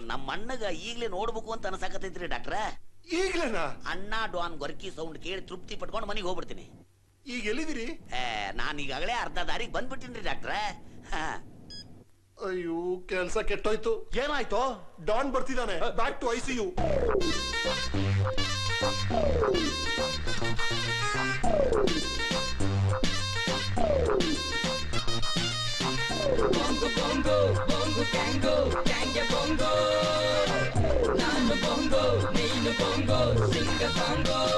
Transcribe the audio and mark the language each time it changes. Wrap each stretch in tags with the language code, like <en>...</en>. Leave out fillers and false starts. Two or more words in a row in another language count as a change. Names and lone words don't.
<kn>ನಮ್ಮ ಅಣ್ಣಗ ಈಗ್ಲೇ ನೋಡ್ಬೇಕು ಅಂತ ಅನ್ಸಾಕತೈತ್ರಿ ಡಾಕ್ಟ್ರ. ಈಗ್ಲೇನಾ? ಅಣ್ಣ ಡಾನ್ ಗೊರ್ಕಿ ಸೌಂಡ್ ಕೇಳಿ ತೃಪ್ತಿ ಪಟ್ಕೊಂಡು ಮನೆಗೆ ಹೋಗ್ಬಿಡ್ತೀನಿ. ಈಗ ಎಲ್ಲಿದ್ದೀರಿ? ನಾನು ಈಗಾಗಲೇ ಅರ್ಧ ದಾರಿಗೆ ಬಂದ್ಬಿಟ್ಟಿನ್ರಿ ಡಾಕ್ಟ್ರ. ಅಯ್ಯೋ, ಕೆಲ್ಸ ಕೆಟ್ಟೋಯ್ತು. ಏನಾಯ್ತು? ಡಾನ್ ಬರ್ತಿದ್ದಾನೆ.</kn> <en>Back to ICU. Bongo bongo, bongo tango, tango bongo. Nanu bongo, neenu bongo, singa bongo.</en>